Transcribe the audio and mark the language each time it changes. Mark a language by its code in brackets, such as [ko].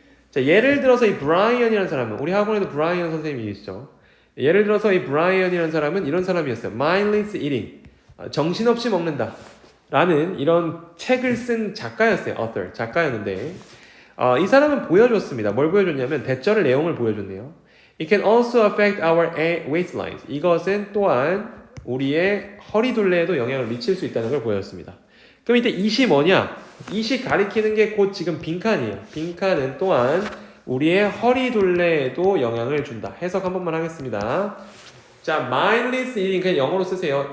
[ko] 자, 예를 들어서 이 브라이언이라는 사람은 우리 학원에도 브라이언 선생님이 계시죠. 예를 들어서 이 브라이언이라는 사람은 이런 사람이었어요. [en] Mindless eating. [ko] 정신없이 먹는다. 라는 이런 책을 쓴 작가였어요. [en] author. [ko] 작가였는데 이 사람은 보여줬습니다. 뭘 보여줬냐면 대절의 내용을 보여줬네요. [en] It can also affect our waistlines. [ko] 이것은 또한 우리의 허리둘레에도 영향을 미칠 수 있다는 걸 보여줬습니다. 그럼 이때 it이 뭐냐? it이 가리키는 게 곧 지금 빈칸이에요. 빈칸은 또한 우리의 허리둘레에도 영향을 준다. 해석 한 번만 하겠습니다. 자, mindless eating 그냥 영어로 쓰세요.